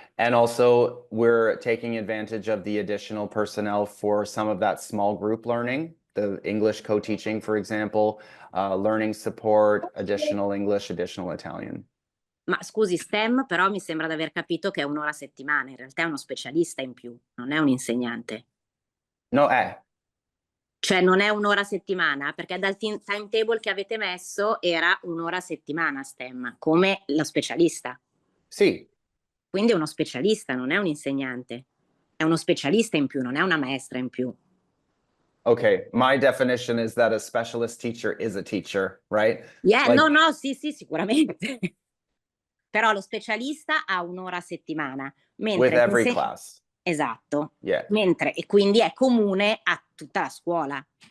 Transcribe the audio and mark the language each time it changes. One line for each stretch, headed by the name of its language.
English: And also, we're taking advantage of the additional personnel for some of that small group learning, the English co-teaching, for example, learning support, additional English, additional Italian.
Italian: Ma scusi, STEM però mi sembra di aver capito che è 1 ora a settimana, in realtà è uno specialista in più, non è un insegnante. No, Cioè non è 1 ora a settimana, perché dal timetable che avete messo era 1 ora a settimana STEM, come lo specialista. sì. Quindi è uno specialista, non è un insegnante. È uno specialista in più, non è una maestra in più.
English: Okay, my definition is that a specialist teacher is a teacher, right? Yeah, Like-
Italian: no, sì, sicuramente. Però lo specialista ha 1 ora a settimana,
English: With
Italian: mentre
English: every class.
Italian: Esatto.
English: Yeah.
Italian: E quindi è comune a tutta la scuola.